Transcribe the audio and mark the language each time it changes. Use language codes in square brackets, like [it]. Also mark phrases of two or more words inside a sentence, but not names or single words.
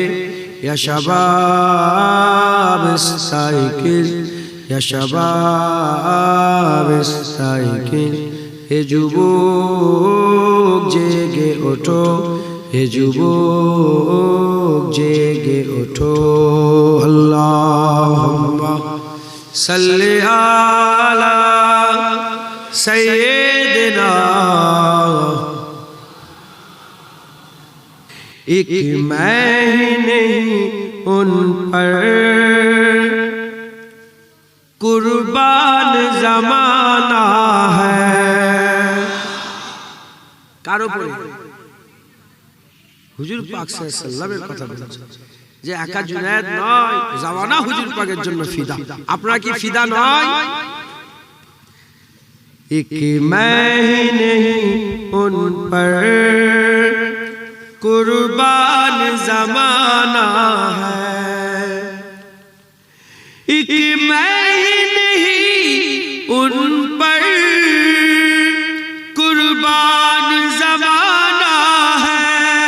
[ar] يا شباب استيقظ, يا شباب استيقظ, [bn] হে যুবক জেগে ওঠো, হে যুবক জেগে ওঠো। [ar] اللهم صل على سيدنا. [ur] ایک میں ہی نہیں ان پر قربان زمانہ ہے. [bn] কার উপরে? হুজুর পাক [ar] صلى الله عليه وسلم [bn] কথা বলেছেন যে একা জুনায়েদ নয়, জামানা হুজুর পাকের জন্য ফিদা. আপনারা কি ফিদা নয়? [ur] ایک میں ہی نہیں ان پر قربان زمانہ ہے. ایک میں ہی نہیں ان پر قربان زمانہ ہے.